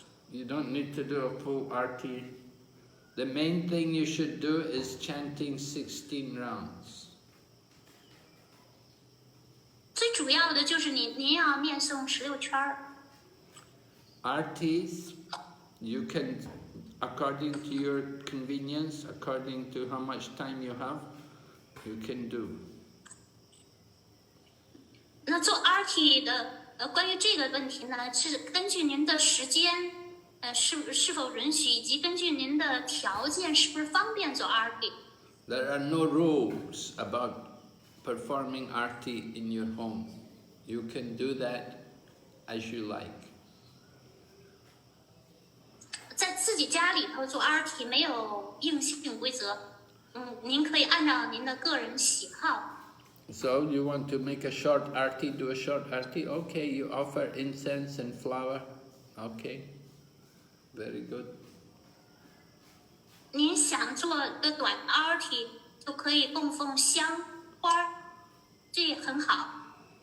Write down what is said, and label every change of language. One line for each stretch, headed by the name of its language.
English: You don't need to do a full RT. The main thing you should do is chanting 16 rounds.
Chinese: 最主要的就是您要念诵16圈儿。
English: RTs, you can, according to your convenience, according to how much time you have, you can do.
Chinese: 那做 RT 的关于这个问题呢，是根据您的时间，是否允许，以及根据您的条件是不是方便做 RT。
English: There are no rules about performing RT in your home. You can do that as you like.
Chinese: 在自己家里头做 RT 没有硬性规则，您可以按照您的个人喜好。
English: So you want to make a short RT, do a short RT? Okay, you offer incense and flower. Okay, very good.
Chinese: 您想做个短 arti 就可以供奉香花，这也很好。